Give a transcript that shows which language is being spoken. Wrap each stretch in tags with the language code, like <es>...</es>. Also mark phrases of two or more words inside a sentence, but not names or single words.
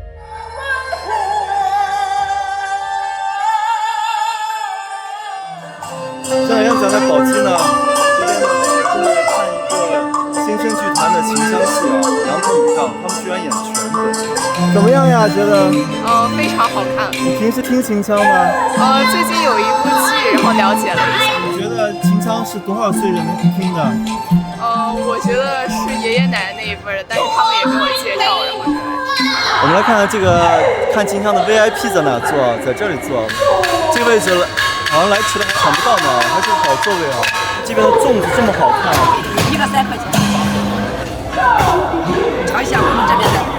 <zh>現在要講在寶雞呢，這邊呢是看一個新生劇團的秦腔戲啊，楊浦以上，他們居然演全本。怎麼樣呀？覺得？非常好看。你平時聽秦腔嗎？最近有一部劇，然後了解了一下。你覺得秦腔是多少歲人能聽的？我覺得是爺爺奶奶那一輩的，但是他們也給我介紹，然後我們來看看這個看秦腔的 VIP 在哪坐，在這裡坐。這個位置好像來遲了還搶不到呢，還是好座位啊。這邊的粽子這麼好看啊！一個3塊錢。嘗一下我們這邊的。</zh>